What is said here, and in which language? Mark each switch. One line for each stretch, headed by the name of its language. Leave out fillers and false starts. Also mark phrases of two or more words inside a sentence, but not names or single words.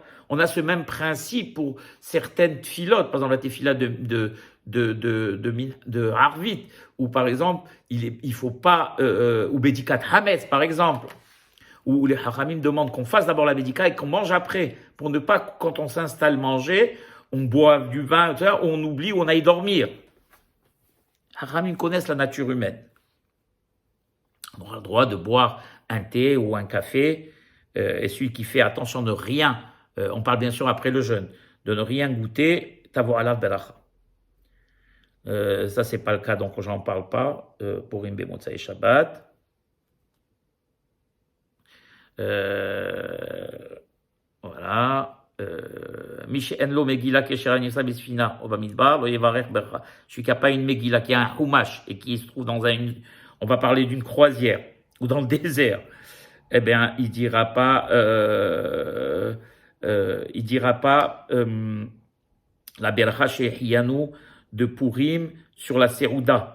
French: On a ce même principe pour certaines tfilotes, par exemple la tefila de Harvit, où par exemple, il faut pas, ou
Hebrew: בדיקת חמץ,
French: par exemple, où les Hachamim demandent qu'on fasse d'abord la Bédika et qu'on mange après, pour ne pas, quand on s'installe manger, on boit du vin, etc., on oublie ou on aille dormir. Hachamim connaissent la nature humaine. On aura le droit de boire un thé ou un café, et celui qui fait attention de rien, on parle bien sûr après le jeûne, de ne rien goûter,
Hebrew: תבוא עליו ברכה.
French: Ça, c'est pas le cas, donc j'en parle pas, pour Imbe
Hebrew: מוצאי שבת.
French: Voilà. Celui qui n'a pas une Megillah, qui a un Humash et qui se trouve dans on va parler d'une croisière ou dans le désert, eh bien, il dira pas la
Hebrew: ברכה שהחיינו
French: de Purim sur la Serouda.